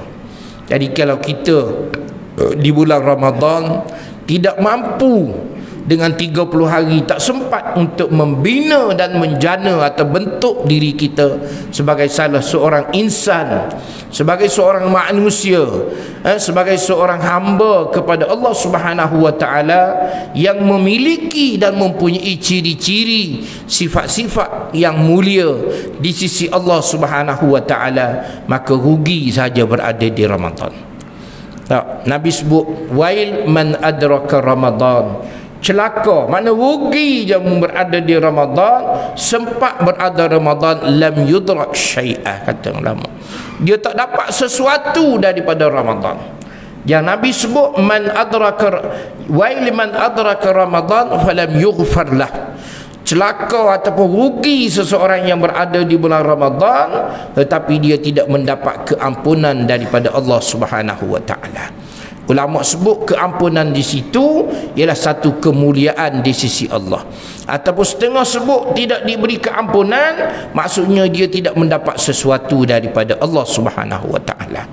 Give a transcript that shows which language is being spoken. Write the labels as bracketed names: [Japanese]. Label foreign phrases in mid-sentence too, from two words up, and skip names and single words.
[Malay] Jadi kalau kita di bulan Ramadan tidak mampu dengan 30 hari, tak sempat untuk membina dan menjana atau bentuk diri kita sebagai salah seorang insan, sebagai seorang manusia, sebagai seorang hamba kepada Allah [Arabic] سبحانه وتعالى [Malay] yang memiliki dan mempunyai ciri-ciri sifat-sifat yang mulia di sisi Allah [Arabic] سبحانه وتعالى, [Malay] maka rugi saja berada di Ramadan. Nabi sebut [Arabic] ويل من أدرك رمضان, [Malay] celaka, mana rugi yang berada di Ramadan, sempat berada Ramadan, [Arabic] لم يدرك شيئا, [Malay] kata ulama, dia tak dapat sesuatu daripada Ramadan. Yang Nabi sebut [Arabic] من أدرك ويل من أدرك رمضان فلم يغفر له, [Malay] celaka ataupun rugi seseorang yang berada di bulan Ramadan tetapi dia tidak mendapat keampunan daripada Allah [Arabic] سبحانه وتعالى. [Malay] Ulama sebut keampunan di situ ialah satu kemuliaan di sisi Allah. Ataupun setengah sebut tidak diberi keampunan, maksudnya dia tidak mendapat sesuatu daripada Allah [Arabic] سبحانه وتعالى.